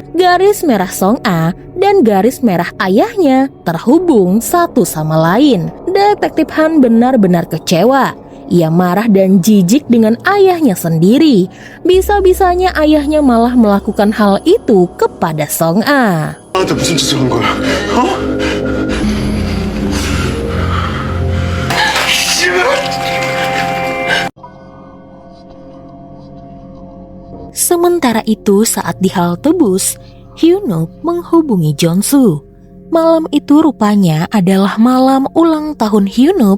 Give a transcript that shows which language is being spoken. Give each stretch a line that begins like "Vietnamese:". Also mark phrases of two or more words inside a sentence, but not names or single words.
Indonesian: Garis merah Song A dan garis merah ayahnya terhubung satu sama lain. Detektif Han benar-benar kecewa. Ia marah dan jijik dengan ayahnya sendiri. Bisa-bisanya ayahnya malah melakukan hal itu kepada Song A.
Korean: 나한테 무슨 짓을 한 거야? 어?
Indonesian: Sementara itu saat di halte bus, Hyunup menghubungi Jeonsu. Malam itu rupanya adalah malam ulang tahun Hyunup.